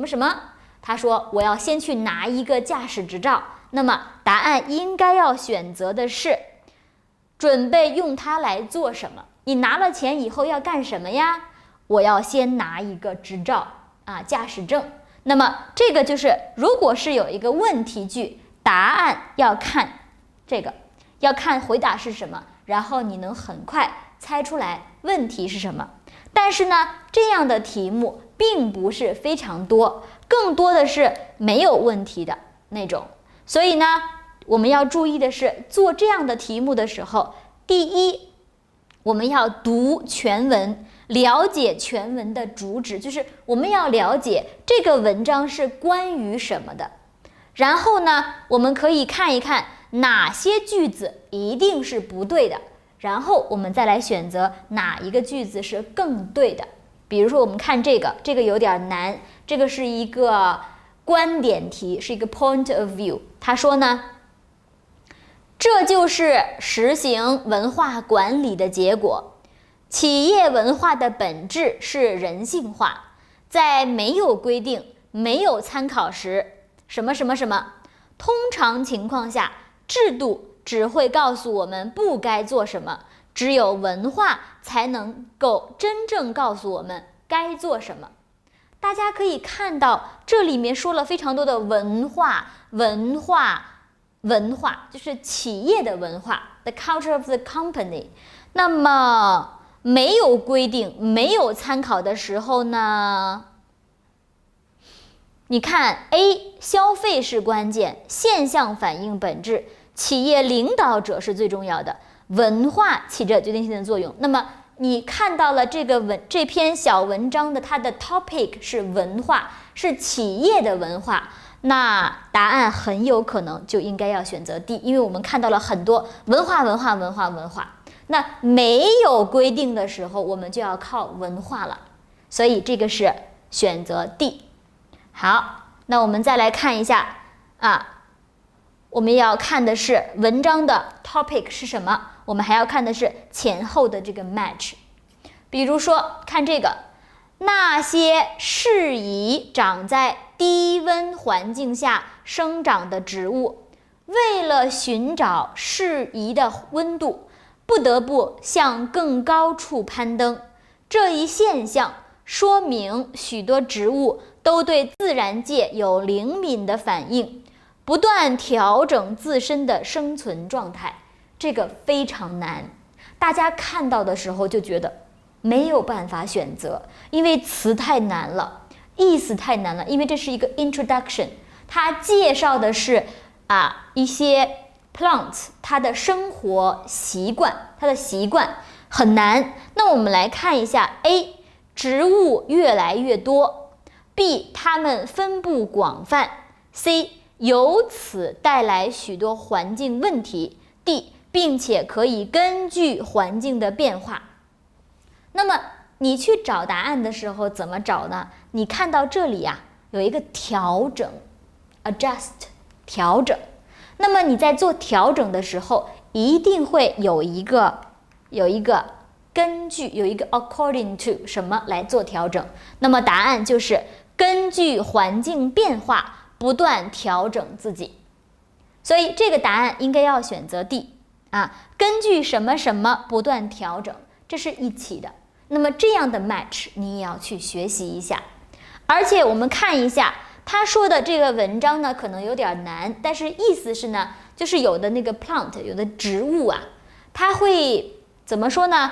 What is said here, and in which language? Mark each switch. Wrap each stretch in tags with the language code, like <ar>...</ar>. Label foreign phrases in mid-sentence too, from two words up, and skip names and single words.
<zh>他說我要先去拿一個駕駛執照。那麼答案應該要選擇的是準備用它來做什麼？你拿了錢以後要幹什麼呀？我要先拿一個執照啊，駕駛證。那麼這個就是，如果是有一個問題句，答案要看這個，要看回答是什麼，然後你能很快猜出來問題是什麼。但是呢，這樣的題目並不是非常多，更多的是沒有問題的那種。所以呢，我們要注意的是，做這樣的題目的時候，第一，我們要讀全文，了解全文的主旨，就是我們要了解這個文章是關於什麼的。然後呢，我們可以看一看哪些句子一定是不對的，然後我們再來選擇哪一個句子是更對的。比如說我們看這個有點難，這個是一個觀點題，是一個</zh> <en>point of view。</en> <zh>他說呢，這就是實行文化管理的結果。企業文化的本質是人性化，在沒有規定、沒有參考時，什麼，通常情況下，制度只會告訴我們不該做什麼，只有文化才能夠真正告訴我們該做什麼。大家可以看到，這裡面說了非常多的文化，就是企業的文化 ，</zh> <en>the culture of the company。</en> <zh>那麼沒有規定、沒有參考的時候呢？你看 A， 消費是關鍵，現象反映本質，企業領導者是最重要的，文化起着決定性的作用。那麼你看到了這篇小文章的它的 topic 是文化，是企業的文化，那答案很有可能就應該要選擇 D， 因為我們看到了很多文化。那沒有規定的時候，我們就要靠文化了，所以這個是選擇 D。好，那我們再來看一下啊，我們要看的是文章的 topic 是什麼，我們還要看的是前後的這個 match。比如說看這個，那些適宜長在低溫環境下生長的植物，為了尋找適宜的溫度，不得不向更高處攀登。這一現象說明許多植物都對自然界有靈敏的反應， 不斷調整自身的生存狀態，這個非常難。大家看到的時候就覺得沒有辦法選擇，因為詞太難了，意思太難了。因為這是一個 introduction，它介紹的是一些 plants 它的生活習慣，它的習慣很難。那我們來看一下 A，植物越來越多， B， 它們分布廣泛， C， 由此帶來許多環境問題， D， 並且可以根據環境的變化。那麼你去找答案的時候怎麼找呢？你看到這裡有一個調整 adjust 調整，那麼你在做調整的時候一定會有一個根據，有一個</zh> <en>according to</en> <zh>什麼來做調整。那麼答案就是根據環境變化不斷調整自己。所以這個答案應該要選擇 D 根據什麼什麼不斷調整，這是一起的。那麼這樣的 match 你也要去學習一下。而且我們看一下他說的這個文章呢，可能有點難，但是意思是呢，就是有的那個 plant 有的植物它會怎麼說呢？</zh>